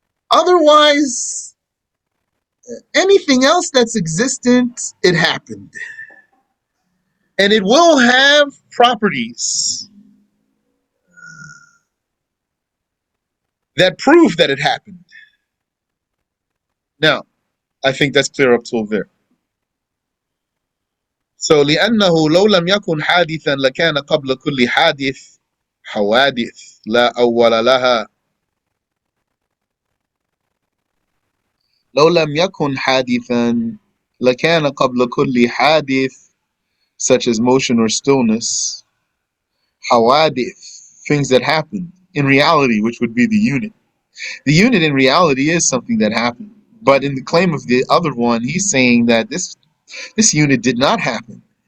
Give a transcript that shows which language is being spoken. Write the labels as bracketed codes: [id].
[en] Otherwise, anything else that's existent, it happened. And it will have properties that prove that it happened. Now, I think that's clear up till there. [ar] So لأنه لو لم يكن حادثا لكان قبل كل حادث حوادث لا أول لها. لو لم يكن حادثا لكان قبل كل حادث, [en] such as motion or stillness, حوادث, things that happen in reality, which would be the unit. The unit in reality is something that happened. But in the claim of the other one, he's saying that this unit did not happen.